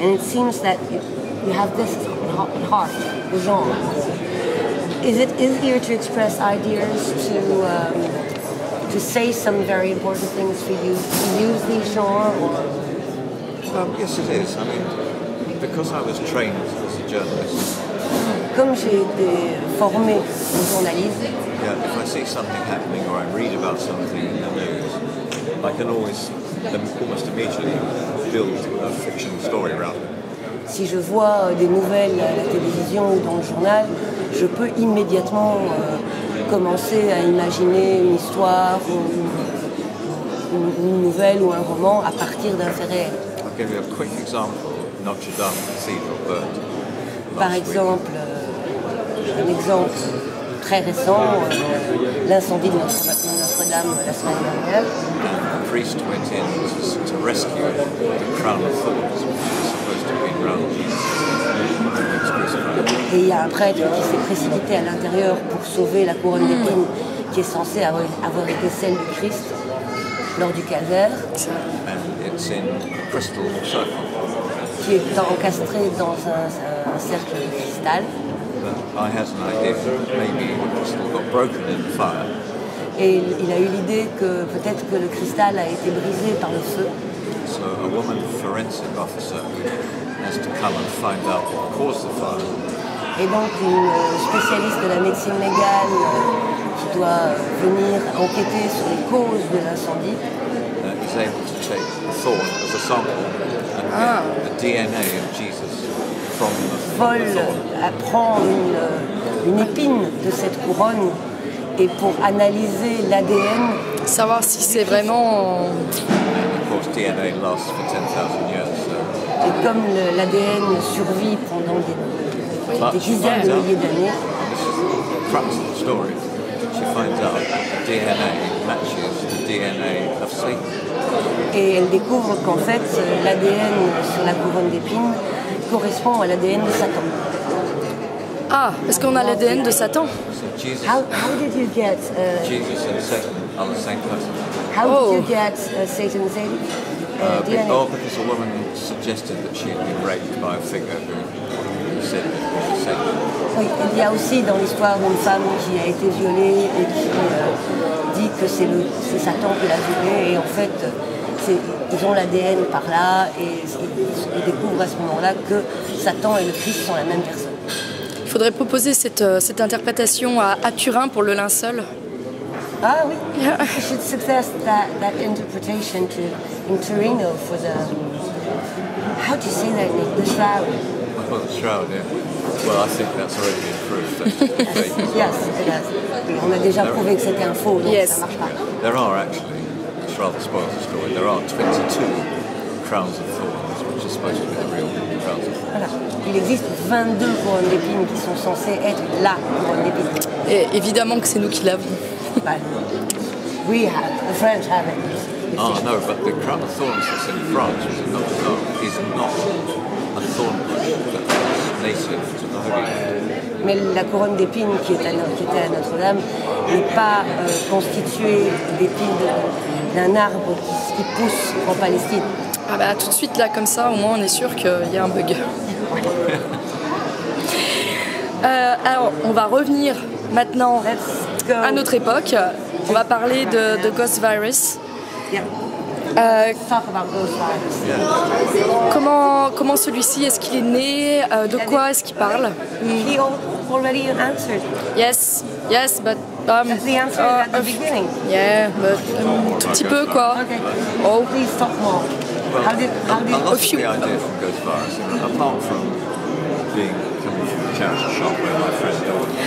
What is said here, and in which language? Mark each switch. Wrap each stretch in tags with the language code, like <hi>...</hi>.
<en>And it seems that you have this at heart, the genre. Is it easier to express ideas, to say some very important things for you, to use these genres? Yes, it is. I mean, because I was trained as a journalist,</en> <fr>Comme j'ai été formée au journalisme,</fr> <en>Yeah, if I see something happening or I read about something in the news, I can always almost immediately build a fictional story around it.</en> <fr>si je vois des nouvelles à la télévision ou dans le journal, je peux immédiatement commencer à imaginer une histoire ou une nouvelle ou un roman à partir d'un fait réel.</fr> <en>I'll give you a quick example. Notre Dame Cathedral burned</en> <fr>Par</fr> <en>last week.</en> <fr>exemple, un exemple très récent, l'incendie de Notre-Dame la semaine dernière.</fr> <en>And a priest went in to rescue the crown of thorns, which was supposed to be around Jesus when he was crucified.</en> <fr>Et il y a un prêtre qui s'est précipité à l'intérieur pour sauver la couronne d'épines qui est censée avoir été celle du Christ lors du calvaire,</fr> <en>And it's in a crystal circle.</en> <fr>qui est encastré dans un cercle de cristal.</fr> <en>But I had an idea that maybe the crystal got broken in the fire.</en> <fr>Et il a eu l'idée que peut-être que le cristal a été brisé par le feu.</fr> <en>So a woman forensic officer has to come and find out what caused the fire.</en> <fr>Et donc une spécialiste de la médecine légale qui doit venir enquêter sur les causes de l'incendie</fr> <en>Is able to take a thorn as a sample and get the DNA of Jesus from the</en> <fr>vole,</fr> <en>thorn.</en> <fr>apprend une épine de cette couronne et pour analyser l'ADN, Savoir si c'est vraiment...</fr> <en>And of course, DNA lasts for 10,000 years. So.</en> <fr>et comme l'ADN survit pendant des dizaines de milliers d'années,</fr> <en>This is the crux of the story. She finds out the DNA matches the DNA of Satan.</en> <fr>et elle découvre qu'en fait l'ADN sur la couronne d'épines correspond à l'ADN de Satan. Ah, est-ce qu'on a l'ADN de Satan?</fr> <en>So Jesus, How did you get Jesus and Satan are the same person. how did you get Satan's DNA? Because a woman suggested that she had been raped by a figure who said that it was Satan.</en> <fr>Oui, il y a aussi dans l'histoire une femme qui a été violée et qui dit que c'est Satan qui l'a violée et en fait ils ont l'ADN par là et ils découvrent à ce moment-là que Satan et le Christ sont la même personne. Il faudrait proposer cette interprétation à Turin pour le linceul. Ah oui,</fr> <en>you should suggest that interpretation in Torino for the, how do you say that name, the shroud? Oh, the shroud, yeah. Well, I think that's already been proved. That's fake as well. Yes, it has.</en> <fr>Et on a déjà prouvé que c'était un faux, donc</fr> <en>Yes.</en> <fr>ça marche pas.</fr> <en>There are actually, this rather spoils the story, there are 22 crowns of thorns, which are supposed to be the real crowns of thorns.</en> <fr>Voilà. Il existe 22 couronnes d'épines qui sont censées être la couronne d'épines. Et évidemment que c'est nous qui l'avons.</fr> <en>But we have, the French have it. Oh no, but the crown of thorns that's in France, which is Notre Dame, is not a thorn bush that's native to the Holy Land.</en> <fr>Mais la couronne d'épines qui était à Notre-Dame n'est pas constituée d'épines d'un arbre qui pousse en Palestine. Ah bah tout de suite là comme ça, au moins on est sûr qu'il y a un bug. Alors on va revenir maintenant</fr> <en>Let's go.</en> <fr>à notre époque. On va parler de Ghost Virus.</fr> <en>Yeah. Talk about Ghost Virus.</en> <fr>Comment celui-ci, est-ce qu'il est né? De quoi est-ce qu'il parle?</fr> <en>He already answered. Yes, but That's the answer at the beginning. yeah, but</en> <fr>tout petit peu quoi.</fr> <en>Okay. Oh. Please talk more. How did A lot of few- the idea from Ghost Virus, apart from coming from the charity shop where my friend Dawn,</en>